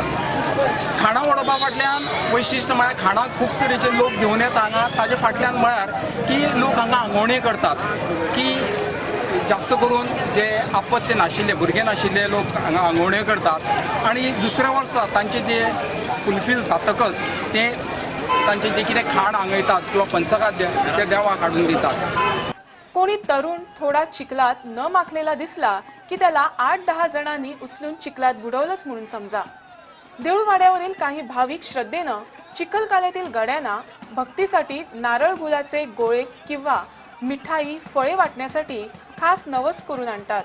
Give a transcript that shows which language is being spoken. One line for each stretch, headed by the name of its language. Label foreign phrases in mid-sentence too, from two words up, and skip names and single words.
Konkani: खाणां वडोवपा फाटल्यान वैशिश्ट म्हळ्यार खाणां खूब तरेचे लोक घेवन येता हांगा, ताचे फाटल्यान म्हळ्यार की लोक हांगा आंगवणे करतात की जास्त करून जे आपत्य नाशिल्ले भुरगे नाशिल्ले लोक हांगा आंगवणे करतात आणि दुसऱ्या वर्सा तांचे जे फुलफील जातकच ते तांचे जे कितें खाण आंगयतात किंवा पंचखाद्य ते देवाक हाडून दितात।
Marathi: कोणी तरुण थोडा चिखलात न माखलेला दिसला की त्याला 8-10 जणांनी उचलून चिखलात बुडवलंच म्हणून समजा। देऊळवाड्यावरील काही भाविक श्रद्धेनं चिखलकाल्यातील गड्यांना भक्तीसाठी नारळ गुलाचे गोळे किंवा मिठाई फळे वाटण्यासाठी खास नवस करून आणतात।